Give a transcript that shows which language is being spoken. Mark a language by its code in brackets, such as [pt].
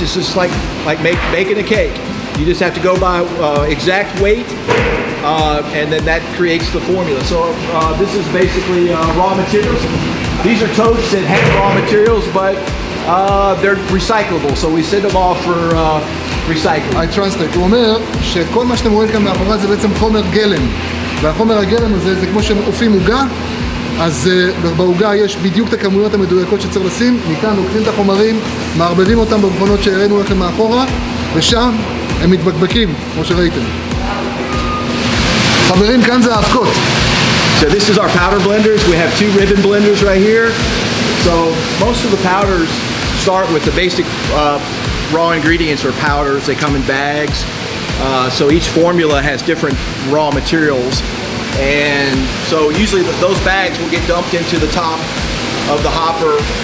[en] It's just like making a cake. You just have to go by exact weight, and then that creates the formula. So this is basically raw materials. These are totes that have raw materials, but they're recyclable, so we send them off for recycling. I translate. [he] הוא אומר שכל מה שאתם רואים כאן מאחורי זה בעצם חומר גלם, והחומר הגלם הזה זה כמו שאופים עוגה, אז בעוגה יש בדיוק את הכמויות המדויקות שצריך לשים. מכאן לוקחים את החומרים, מערבבים אותם במכונות שהראינו לכם מאחורה, ושם הם מתבקבקים, כמו שראיתם. חברים, כאן זה האבקות. [en] So this is our powder blenders. We have 2 ribbon blenders right here. So most of the powders start with the basic raw ingredients or powders. They come in bags. So each formula has different raw materials. And so usually those bags will get dumped into the top of the hopper.